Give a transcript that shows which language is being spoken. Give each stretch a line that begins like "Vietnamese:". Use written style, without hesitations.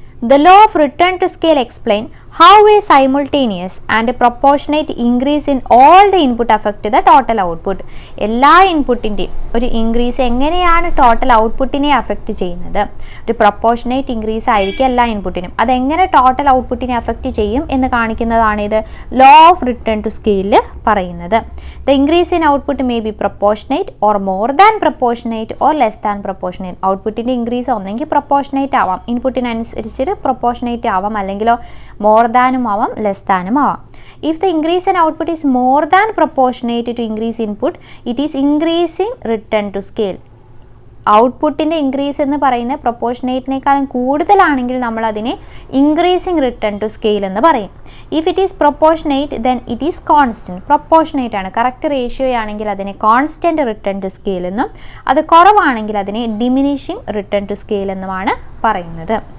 English: The law of return to scale explain how a simultaneous and a proportionate increase in all the input affect the total output.
Malayalam: എല്ലാ ഇൻപുട്ടിൻ്റെയും ഒരു increase എങ്ങനെയാണ് total ഔട്ട്പുട്ടിനെ affect ചെയ്യുന്നത്? ഒരു proportionate increase ആയിരിക്കും എല്ലാ ഇൻപുട്ടിനും. അതെങ്ങനെ ടോട്ടൽ ഔട്ട്പുട്ടിനെ അഫക്റ്റ് ചെയ്യും എന്ന് കാണിക്കുന്നതാണ് ഇത് ലോ ഓഫ് റിട്ടേൺ ടു സ്കെയിലിൽ പറയുന്നത്.
English: The increase in output may be proportionate or more than proportionate or less than proportionate.
Malayalam: ഔട്ട്പുട്ടിൻ്റെ increase ഒന്നെങ്കിൽ പ്രൊപ്പോർഷനേറ്റ് ആവാം, ഇൻപുട്ടിനനുസരിച്ച് പ്രൊപ്പോർഷനേറ്റ് ആവാം, അല്ലെങ്കിലോ മോർ ദാനും ആവാം, ലെസ് ദാനും ആവാം.
English: If the increase in output is more than proportionate to increase input, it is increasing return to scale.
Malayalam: ഔട്ട്പുട്ടിൻ്റെ increase എന്ന് പറയുന്നത് പ്രൊപ്പോർഷനേറ്റിനേക്കാളും കൂടുതലാണെങ്കിൽ നമ്മൾ അതിനെ ഇൻക്രീസിങ് റിട്ടേൺ ടു സ്കെയിൽ എന്ന് പറയും.
English: If it is proportionate then it is constant.
Malayalam: Proportionate ആണ്, correct ratio ആണെങ്കിൽ അതിനെ കോൺസ്റ്റൻറ്റ് റിട്ടേൺ ടു സ്കെയിൽ എന്നും, അത് കുറവാണെങ്കിൽ അതിനെ ഡിമിനിഷിങ് റിട്ടേൺ ടു സ്കെയിൽ എന്നുമാണ് പറയുന്നത്.